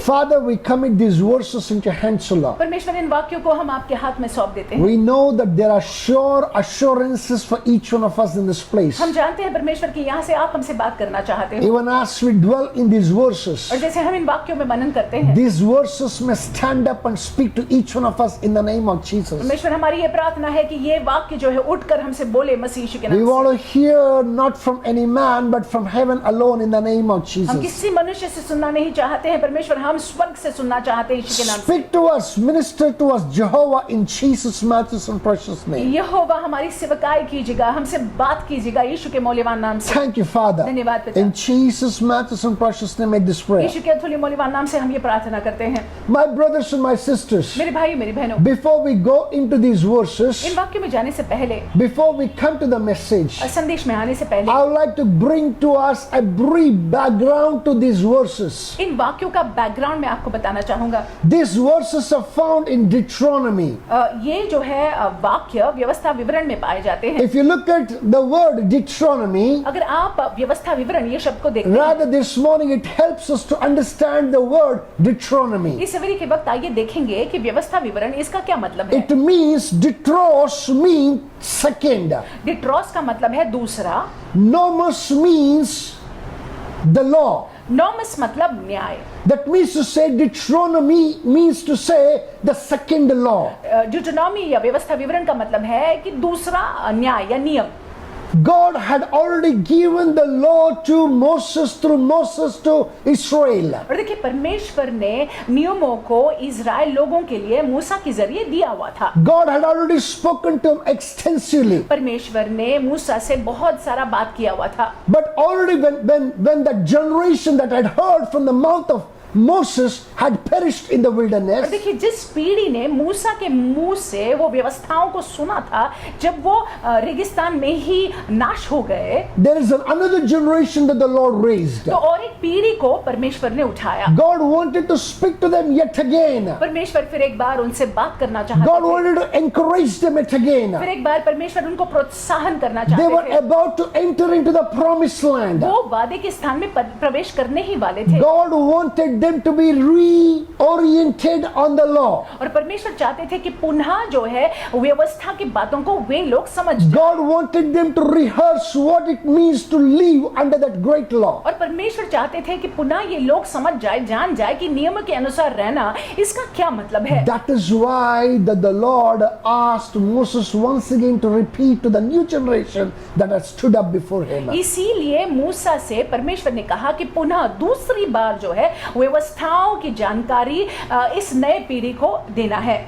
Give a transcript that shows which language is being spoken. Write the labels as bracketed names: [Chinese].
[English] Father, we commit these verses into your hands, O Lord. [Hindi] परमेश्वर, इन वाक्यों को हम आपके हाथ में सौंप देते हैं। [English] We know that there are sure assurances for each one of us in this place. [Hindi] हम जानते हैं परमेश्वर कि यहाँ से आप हमसे बात करना चाहते हो, [English] Even as we dwell in these verses, [Hindi] और जैसे हम इन वाक्यों में मनन करते हैं, [English] these verses may stand up and speak to each one of us in the name of Jesus. [Hindi] परमेश्वर, हमारी ये प्रार्थना है कि ये वाक्य जो है उठकर हमसे बोले मसीह यीशु के [English] We [Hindi] नाम [English] want [Hindi] से। [English] to hear not from any man but from heaven alone in the name of of [Hindi] हम [English] Jesus. [Hindi] किसी मनुष्य से सुनना नहीं चाहते हैं परमेश्वर, हम स्वर्ग से सुनना चाहते हैं यीशु के नाम से। [English] Speak to us, minister to us, Jehovah, in Jesus' matchless and precious name. [Hindi] यहोवा हमारी सेवकाई कीजिएगा, हमसे बात कीजिएगा यीशु के मौल्यवान नाम से। [English] Thank you, Father. [Hindi] धन्यवाद पिता। [English] In Jesus' matchless and precious name, make this prayer. [Hindi] यीशु के अतुल्य मौल्यवान नाम से हम ये प्रार्थना करते हैं। [English] My brothers and my sisters, [Hindi] मेरे भाई मेरी बहनों, [English] before we go into these verses, [Hindi] इन वाक्यों में जाने से पहले, [English] before we come to the message, [Hindi] संदेश में आने से पहले, [English] I would like to bring to us a brief background to these verses. [Hindi] इन वाक्यों का बैकग्राउंड मैं आपको बताना चाहूंगा। [English] These verses are found in Deuteronomy. [Hindi] ये जो है वाक्य व्यवस्था विवरण में पाए जाते हैं। [English] If you look at the word Deuteronomy, [Hindi] अगर आप व्यवस्था विवरण ये शब्द को देखते हैं, [English] rather this morning it helps us to understand the word Deuteronomy. [Hindi] इस सवेरे के वक्त आइए देखेंगे कि व्यवस्था विवरण इसका क्या मतलब है। [English] It means, Deuteros means second. [Hindi] डिट्रोस का मतलब है दूसरा, [English] Nomos means the law. [Hindi] Nomos मतलब न्याय। [English] That means to say, Deuteronomy means to say the second law. [Hindi] ड्यूटोनॉमी या व्यवस्था विवरण का मतलब है कि दूसरा न्याय या नियम। [English] God had already given the law to Moses, through Moses to Israel. [Hindi] और देखिए परमेश्वर ने नियमों को इजराइल लोगों के लिए मूसा के जरिए दिया हुआ था। [English] God had already spoken to him extensively. [Hindi] परमेश्वर ने मूसा से बहुत सारा बात किया हुआ था। [English] But already when the generation that had heard from the mouth of Moses had perished in the [Hindi] और [English] wilderness, [Hindi] देखिए जिस पीढ़ी ने मूसा के मुंह से वो व्यवस्थाओं को सुना था, जब वो रेगिस्तान में ही नाश हो गए, [English] there is another generation that the Lord raised. [Hindi] तो और एक पीढ़ी को परमेश्वर ने उठाया। [English] God wanted to speak to them yet again. [Hindi] परमेश्वर फिर एक बार उनसे बात करना चाहते [English] God [Hindi] थे। [English] wanted to encourage them yet again. [Hindi] फिर एक बार परमेश्वर उनको प्रोत्साहन करना [English] They [Hindi] चाहते [English] were [Hindi] थे। [English] about to enter into the promised land. [Hindi] वो वादे के स्थान में प्रवेश करने ही वाले थे। [English] God wanted them to be reoriented on the law. [Hindi] और परमेश्वर चाहते थे कि पुनः जो है व्यवस्था की बातों को वे लोग समझ जाएं। [English] God wanted them to rehearse what it means to live under that great law. [Hindi] और परमेश्वर चाहते थे कि पुनः ये लोग समझ जाए, जान जाए कि नियम के अनुसार रहना इसका क्या मतलब है। [English] That is why the Lord asked Moses once again to repeat to the new generation that had stood up before him. [Hindi] इसीलिए मूसा से परमेश्वर ने कहा कि पुनः दूसरी बार जो है व्यवस्थाओं की जानकारी इस नए पीढ़ी को देना है।